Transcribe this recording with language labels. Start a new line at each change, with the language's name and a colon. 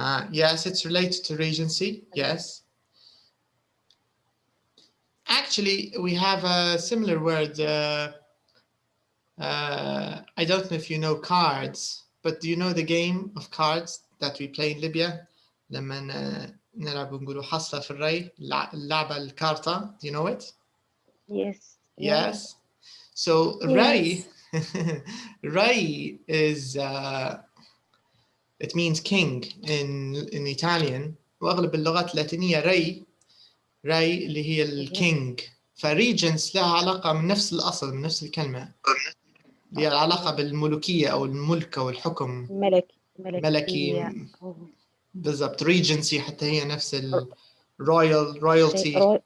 English: Yes, it's related to regency. Yes. Actually, we have a similar word. I don't know if you know cards, but do you know the game of cards that we play in Libya?
Arabic: لما نلعب نقولوا حصة في الري اللعبة الكارتا.
English: Do you know it? Yes. Yes. So Yes. Rai is it means king in Italian.
Arabic: واغلب اللغات اللاتينية ري اللي هي الكينج. فريجنس لها علاقة من نفس الأصل من نفس الكلمة. لها علاقة بالملوكية أو الملك أو الحكم. ملكي. بالضبط. regency حتى هي نفس royalty.